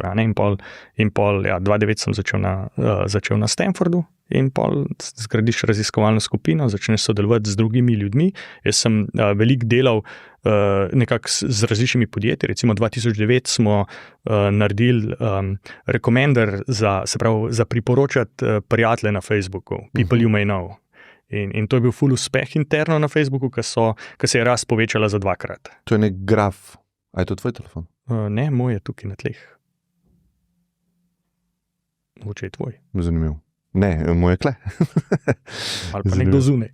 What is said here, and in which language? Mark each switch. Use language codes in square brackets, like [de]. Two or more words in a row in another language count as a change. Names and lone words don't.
[sl] In pol 2009 sem začel na Stanfordu in pol zgradiš raziskovalno skupino, začneš sodelovati z drugimi ljudmi. Jaz sem veliko delal nekako z različnimi podjetji. Recimo 2009 smo naredili recommender za priporočati prijatelje na Facebooku, [en] people you may know. [sl] In to je bil ful uspeh interno na Facebooku, ki se je rast povečala za 2-krat. To je nek graf. A je to tvoj telefon? Ne, moj je tukaj na tleh. Mogoče je tvoj. Zanimiv. Ne, moj je kle. Ali pa nekdo zunaj.